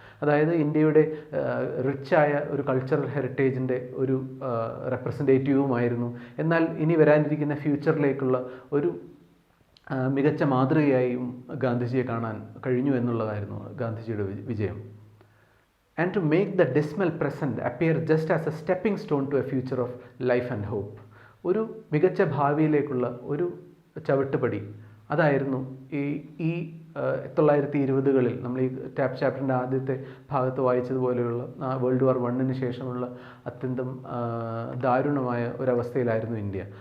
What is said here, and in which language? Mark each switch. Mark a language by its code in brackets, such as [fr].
[ml] അതായത് ഇന്ത്യയുടെ റിച്ചായ ഒരു കൾച്ചറൽ ഹെറിറ്റേജിൻ്റെ ഒരു റെപ്രസെൻറ്റേറ്റീവുമായിരുന്നു. എന്നാൽ ഇനി വരാനിരിക്കുന്ന ഫ്യൂച്ചറിലേക്കുള്ള ഒരു മികച്ച മാതൃകയായും ഗാന്ധിജിയെ കാണാൻ കഴിഞ്ഞു എന്നുള്ളതായിരുന്നു ഗാന്ധിജിയുടെ വിജയം. [en] And to make the dismal present appear just as a stepping stone to a future of life and hope. [ml] ഒരു മികച്ച ഭാവിയിലേക്കുള്ള ഒരു ചവിട്ടുപടി, അതായിരുന്നു ഈ 1920-കളിൽ നമ്മൾ ഈ ചാപ്റ്ററിൻ്റെ ആദ്യത്തെ ഭാഗത്ത് വായിച്ചതുപോലെയുള്ള വേൾഡ് വാർ 1 ശേഷമുള്ള അത്യന്തം ദാരുണമായ ഒരവസ്ഥയിലായിരുന്നു ഇന്ത്യ.